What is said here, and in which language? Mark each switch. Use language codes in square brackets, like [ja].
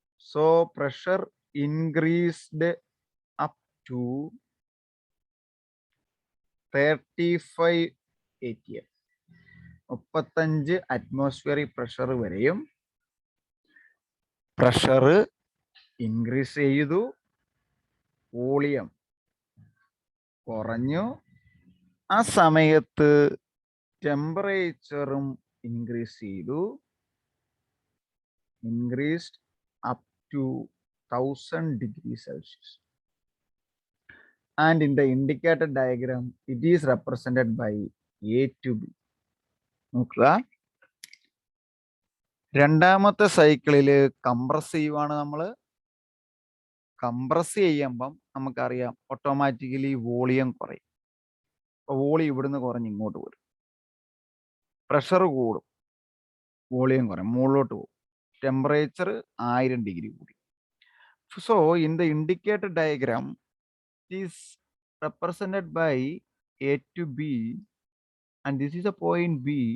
[en] so pressure increased up to 35 ATM, [ml] 35 atmospheric pressure വരെയും pressure increase ചെയ്തു, volume കുറഞ്ഞു. ആ സമയത്ത് ടെമ്പറേച്ചറും ഇൻക്രീസ് ചെയ്തു, [en] Increased up to 1000 degrees Celsius. And in the indicated diagram it is represented by A to B. [ml] നോക്കുക, രണ്ടാമത്തെ സൈക്കിളില് compress ചെയ്യുവാണ് നമ്മൾ. കംപ്രസ് ചെയ്യുമ്പം നമുക്കറിയാം ഓട്ടോമാറ്റിക്കലി വോളിയം കുറയും. അപ്പൊ വോളിയം ഇവിടുന്ന് കുറഞ്ഞ് ഇങ്ങോട്ട് വരും, പ്രഷർ കൂടും, വോളിയം കുറയും, മുകളിലോട്ട് പോകും, ടെമ്പറേച്ചർ 1000 ഡിഗ്രി കൂടി. [en] So in the indicated diagram is represented by A to B, and this is a point B.